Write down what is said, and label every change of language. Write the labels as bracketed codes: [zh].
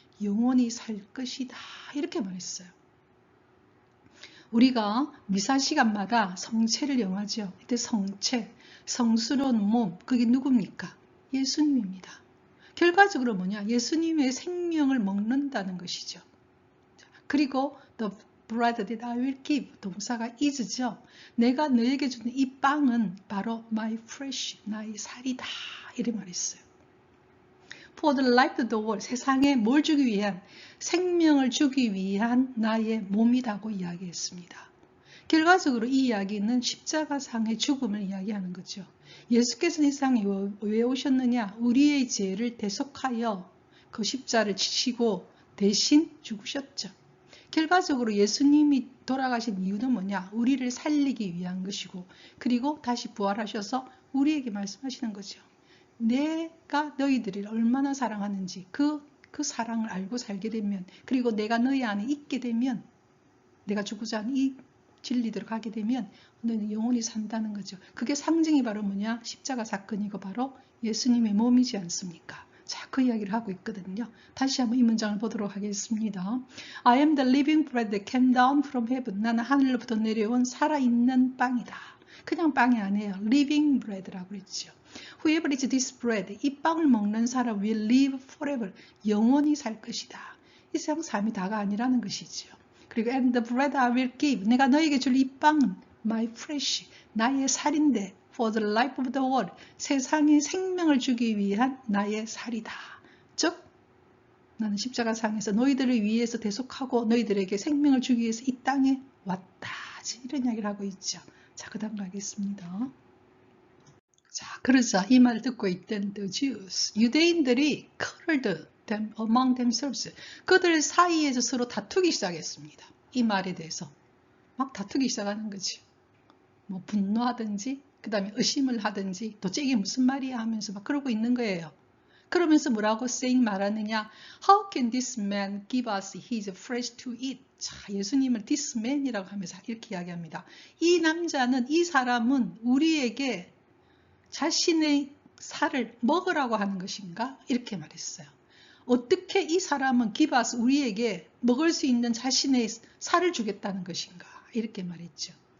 [ko] 영원히 살 것이다. 이렇게 말했어요. 우리가 미사 시간마다 성체를 영하죠. 이때 성체, 성스러운 몸, 그게 누굽니까? 예수님입니다. 결과적으로 뭐냐? 예수님의 생명을 먹는다는 것이죠. 그리고 [en] the bread that I will give, [ko] 동사가 [en] is죠. [ko] 내가 너에게 주는 이 빵은 바로 [en] my flesh, [ko] 나의 살이다. 이렇게 말했어요. [en] For the life of the world, [ko] 세상에 뭘 주기 위한, 생명을 주기 위한 나의 몸이라고 이야기했습니다. 결과적으로 이 이야기는 십자가상의 죽음을 이야기하는 거죠. 예수께서는 이 세상에 왜 오셨느냐? 우리의 죄를 대속하여 그 십자를 지시고 대신 죽으셨죠. 결과적으로 예수님이 돌아가신 이유는 뭐냐? 우리를 살리기 위한 것이고, 그리고 다시 부활하셔서 우리에게 말씀하시는 거죠. 내가 너희들을 얼마나 사랑하는지 그 사랑을 알고 살게 되면, 그리고 내가 너희 안에 있게 되면, 내가 죽고자 하는 이 진리대로 가게 되면 너희는 영원히 산다는 거죠. 그게 상징이 바로 뭐냐? 십자가 사건이고 바로 예수님의 몸이지 않습니까? 자, 그 이야기를 하고 있거든요. 다시 한번 이 문장을 보도록 하겠습니다. [en] I am the living bread that came down from heaven. [ko] 나는 하늘로부터 내려온 살아있는 빵이다. 그냥 빵이 아니에요. [en] living bread [ko] 라고 그랬죠. [en] Whoever eats this bread, [ko] 이 빵을 먹는 사람 [en] will live forever. [ko] 영원히 살 것이다. 이 세상 삶이 다가 아니라는 것이죠. 그리고 [en] and the bread I will give, [ko] 내가 너에게 줄 이 빵은 [en] my flesh, [ko] 나의 살인데 [en] for the life of the world, [ko] 세상에 생명을 주기 위한 나의 살이다. 즉, 나는 십자가상에서 너희들을 위해서 대속하고 너희들에게 생명을 주기 위해서 이 땅에 왔다. 이런 이야기를 하고 있죠. 자, 그 다음 가겠습니다. 자, 그러자 이 말을 듣고 있던 the Jews, 유대인들이 [en] quarreled among themselves, [ko] 그들 사이에서 서로 다투기 시작했습니다. 이 말에 대해서 막 다투기 시작하는 거죠. 뭐 분노하든지 그 다음에 의심을 하든지 도대체 이게 무슨 말이야 하면서 막 그러고 있는 거예요. 그러면서 뭐라고 saying 말하느냐? [en] How can this man give us his flesh to eat? [ko] 자, 예수님을 [en] this man [ko] 이라고 하면서 이렇게 이야기합니다. 이 남자는, 이 사람은 우리에게 자신의 살을 먹으라고 하는 것인가? 이렇게 말했어요. 어떻게 이 사람은 [en] give us, [ko] 우리에게 먹을 수 있는 자신의 살을 주겠다는 것인가? 이렇게 말했죠.